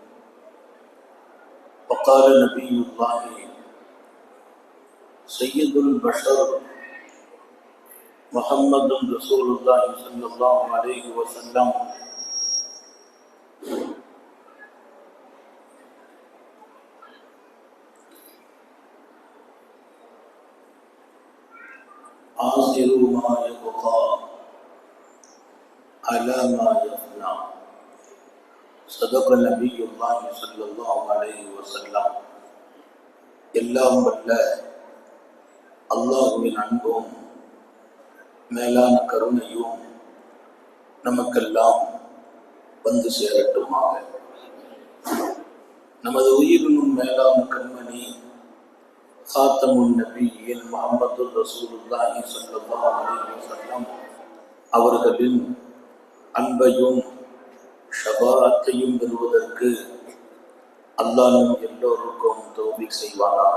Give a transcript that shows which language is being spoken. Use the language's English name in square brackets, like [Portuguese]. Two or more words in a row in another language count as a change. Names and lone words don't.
[Arabic] وقال نبي الله سيد البشر محمد رسول الله صلى الله عليه وسلم آثر ما يبقى على ما يفنى. صدق نبي الله صلى الله عليه وسلم. [Tamil] எல்லாம் வல்ல அல்லாஹ்வின் அன்பும் மேலான கருணையும் நமக்கெல்லாம் வந்து சேரட்டுமாக. நமது உயிரினும் மேலான கண்மணி காத்தமுன் நபியின் முஹம்மது ரசூலுல்லாஹி [Arabic] صلى الله عليه وسلم [Tamil] அவர்களின் அன்பையும் ஷஃபாஅத்தையும் பெறுவதற்கு அல்லாஹ் நம் எல்லோருக்கும் தௌஃபீக் செய்வானாக.